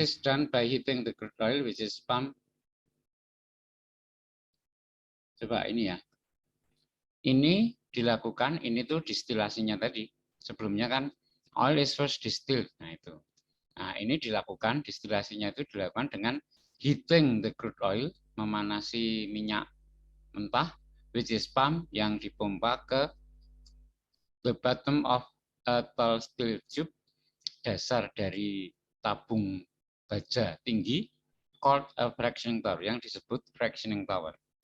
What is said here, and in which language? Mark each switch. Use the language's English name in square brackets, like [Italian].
[English] is done by heating the crude oil, which is pumped. [Indonesian] Coba ini ya. Ini dilakukan, ini tuh distilasinya tadi. Sebelumnya kan [English] oil is first distilled. [Indonesian] Nah itu. Nah ini dilakukan, distilasinya itu dilakukan dengan [English] heating the crude oil, [Indonesian] memanasi minyak mentah, [English] which is pump, [Indonesian] yang dipompa ke [English] the bottom of a tall steel tube, [Indonesian] dasar dari tabung baja tinggi, [English] called a fractioning tower, [Indonesian] yang disebut fractioning tower.